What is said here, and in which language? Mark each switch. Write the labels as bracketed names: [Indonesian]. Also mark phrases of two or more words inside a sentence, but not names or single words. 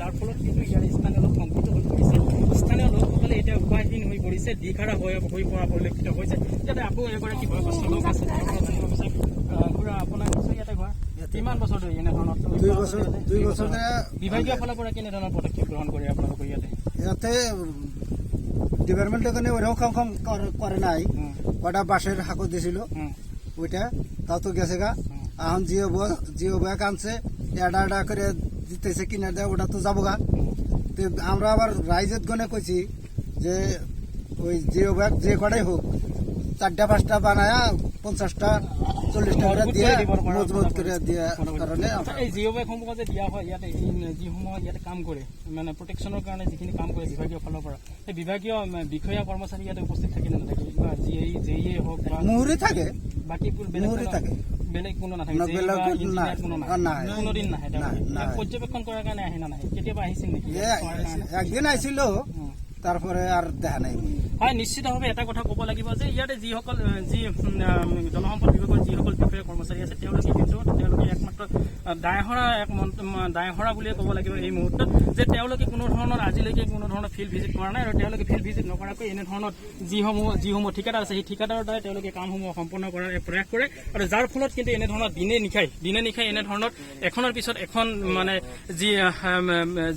[Assamese] যাৰ ফলত কিন্তু ইয়াৰ স্থানীয় লোক সংকৃত হৈ পৰিছে। স্থানীয় লোকসকলে এতিয়া উপায়হীন হৈ পৰিছে, দিশহাৰা হৈ পৰা পৰিলক্ষিত হৈছে। ইয়াতে আকৌ এগৰাকী বয়সস্থ লোক আছে, খুৰা আপোনাৰ ইয়াতে ঘৰ কিমান বছৰ ধৰি এনেধৰণৰ 2 বছৰ বিভাগীয় ফালৰ পৰা কেনেধৰণৰ পদক্ষেপ গ্ৰহণ কৰে আপোনালোকৰ [Bangla] ইয়াতে ডিপার্টমেন্টের কারণে ওরাও কাম করে নাই। কটা বাঁশের হাঁকো দিয়েছিল ওইটা, তাও তো গেছে গা। এখন [English] geo bag [Bangla] আনছে এটা করে দিতেছে কিনে দেয়, ওটা তো যাবো গা। তো আমরা আবার রাইজের গনে কইছি যে ওই [English] geo bag [Bangla] যে কটাই হোক 4টা-5টা বানায়া 50টা 40টা করে দিয়ে মজবুত করে দিয়ে কারণে [Assamese] এই জিঅ' বেগসমূহ যে দিয়া হয় ইয়াতে যিসমূহ ইয়াতে কাম কৰে মানে প্ৰটেকশ্যনৰ কাৰণে যিখিনি কাম কৰে বিভাগীয় ফালৰ পৰা, সেই বিভাগীয় বিষয়া কৰ্মচাৰী ইয়াতে উপস্থিত থাকে নে নাথাকে? জেইয়ে হওক মুহুৰি থাকে, বাকী মুহুৰি থাকে। বেলেগ কোনো নাথাকে বেলেগ বা নাই। ইঞ্জিনিয়াৰ কোনো নাহে নাই। কোনোদিন নাহে তেওঁলোকে নাই। ইয়াক পৰ্যবেক্ষণ কৰাৰ কাৰণে আহে না নাহে কেতিয়াবা আহিছিল নেকি [Bangla] একদিন আইছিল তারপরে আর দেখা নাই [Assamese] হয় নিশ্চিতভাৱে এটা কথা ক'ব লাগিব যে ইয়াতে যিসকল যি জলসম্পদ বিভাগৰ যিসকল বিষয়া কৰ্মচাৰী আছে তেওঁলোকে একমাত্ৰ দায়হৰা বুলিয়ে ক'ব লাগিব এই মুহূৰ্তত যে তেওঁলোকে কোনো ধৰণৰ আজিলৈকে কোনো ধৰণৰ [English] field visit [Assamese] কৰা নাই আৰু তেওঁলোকে [English] field visit [Assamese] নকৰাকৈ এনেধৰণৰ যিসমূহ ঠিকাদাৰ আছে সেই ঠিকাদাৰৰ দ্বাৰা তেওঁলোকে কামসমূহ সম্পন্ন কৰাৰ প্ৰয়াস কৰে আৰু যাৰ ফলত কিন্তু এনেধৰণৰ দিনে নিশাই এনেধৰণৰ এখনৰ পিছত এখন মানে যি